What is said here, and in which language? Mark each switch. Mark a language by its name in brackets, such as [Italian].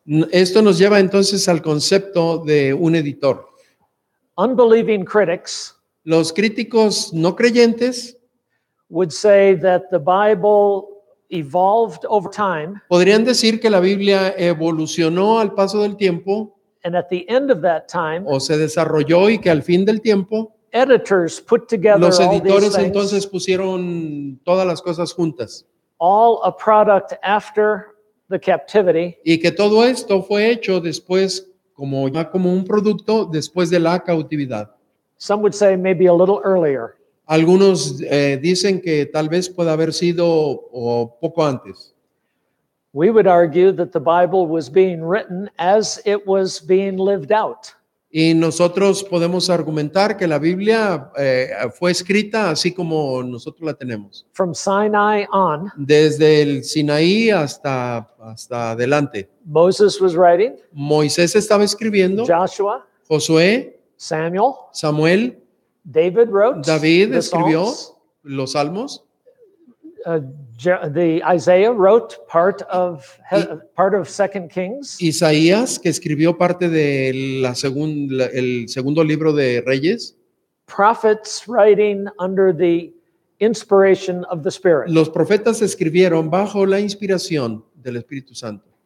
[Spanish] Esto nos lleva entonces al concepto de un editor. [English] Unbelieving critics [Spanish] Los críticos no creyentes [English] would say that the Bible evolved over time, [Spanish] podrían decir que la Biblia evolucionó al paso del tiempo [English] and at the end of that time, [Spanish] o se desarrolló y que al fin del tiempo [English] editors put together [Spanish] los [English] all these [Spanish] editores [English] things, [Spanish] entonces pusieron todas las cosas juntas [English] all a product after the captivity, [Spanish] y que todo esto fue hecho después como un producto después de la cautividad. [English] some would say maybe a little earlier. [Spanish] Algunos dicen que tal vez pueda haber sido o poco antes. [English] We would argue that the Bible was being written as it was being lived out. [Spanish] Y nosotros podemos argumentar que la Biblia fue escrita así como nosotros la tenemos. [English] From Sinai on, [Spanish] Desde el Sinaí hasta adelante. [English] Moses was writing, [Spanish] Moisés estaba escribiendo, [English] Joshua, [Spanish] Josué, [English] Samuel, [Spanish] Samuel, [English] David wrote [Spanish] David [English] the [Spanish] escribió [English] Psalms, [Spanish] los salmos. [English] the Isaiah wrote part of 2 Kings. [Spanish] Isaías, que escribió parte de el segundo libro de Reyes. [English] Prophets writing under the inspiration of the Spirit. [Spanish] Los profetas escribieron bajo la inspiración del Espíritu Santo.